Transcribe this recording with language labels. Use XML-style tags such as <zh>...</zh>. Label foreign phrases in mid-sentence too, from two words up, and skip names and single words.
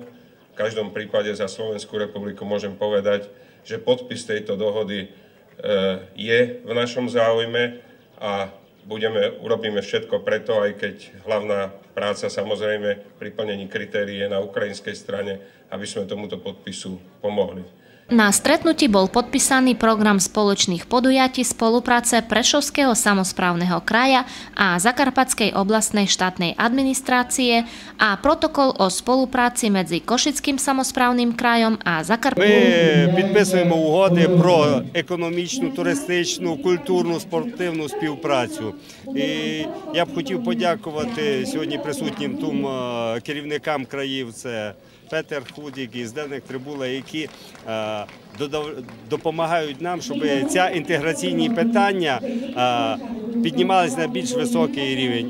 <sk>V každom prípade za Slovenskú republiku môžem povedať, že podpis tejto dohody je v našom záujme a urobíme všetko preto, aj keď hlavná práca samozrejme pri plnení kritérií je na ukrajinskej strane, aby sme tomuto podpisu pomohli. Na stretnutí bol podpísaný program spoločných podujatí spolupráce Prešovského samosprávneho kraja a Zakarpatskej oblastnej štátnej administrácie a protokol o spolupráci medzi Košickým</sk> <uk>самосправним краєм</uk> <sk>a Закарпаттям.</sk> <uk>Ми підписуємо угоди про економічну, туристичну, культурну, спортивну співпрацю. І я б хотів подякувати сьогодні присутнім тут керівникам країв, це Петер Худік і Зденек Трибула, які допомагають нам, щоб ці інтеграційні питання піднімалися на більш високий рівень.</uk>